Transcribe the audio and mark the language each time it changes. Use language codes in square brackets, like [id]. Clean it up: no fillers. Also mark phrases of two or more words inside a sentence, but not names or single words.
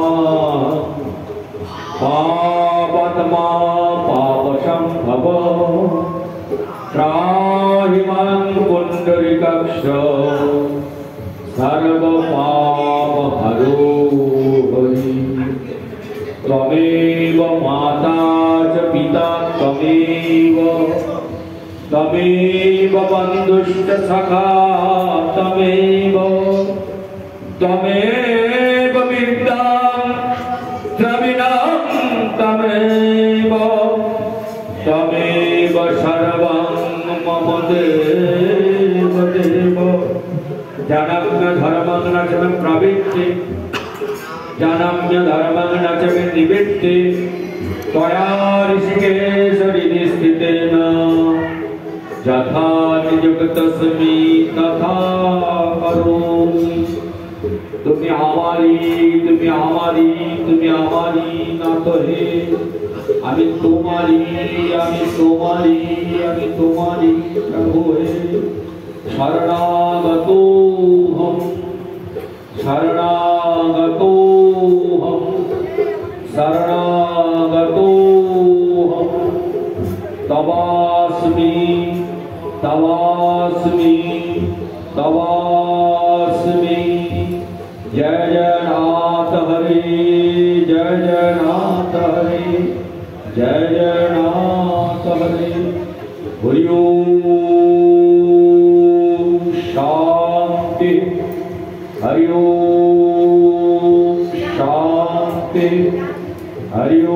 [sa] পাপতমা পাপ সম্ভব ত্রাহি মাং পুণ্ডরিকাক্ষ সর্ব পাপ হরো হরি ত্বমেব মাতা চ পিতা ত্বমেব तमेव बन्धुश्च सखा तमेव तमेव विद्यां द्रविणं तमेव तमेव सर्वं मम देव देव जनम्य धर्मं न च मे प्रवृत्ति जनम्य धर्मं न च मे निवृत्ति त्वया ऋषिकेश हृदि स्थितेन यथा नियुक्तस्मि तथा करोमि [bn] তুমি আমারি না তো হে আমি তোমারি প্রভু হে [sa] শরণাগতো হম तवास्मि जय जय नाथ हरे नाथ हरे जय नाथ हरे हरि ओम शांति हरि ओम शांति हरि